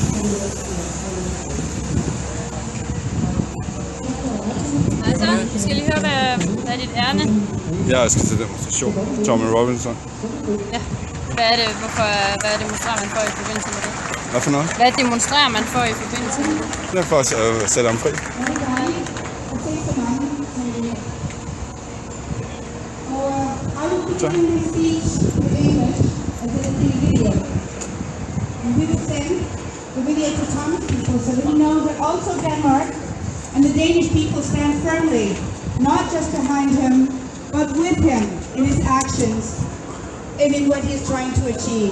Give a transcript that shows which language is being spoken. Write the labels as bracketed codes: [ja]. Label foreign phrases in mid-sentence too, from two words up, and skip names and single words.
[da] Hej så, vi skal lige høre, hvad er dit ærne? Jeg skal til demonstration. Tommy Robinson. Ja. Hvad demonstrerer man for i forbindelse med det? Hvad for noget? Hvad demonstrerer man for i forbindelse med det? Det er for at sætte ham fri. [en] The video to Thomas people so that we know that also Denmark and the Danish people stand firmly, not just behind him, but with him in his actions and in what he is trying to achieve.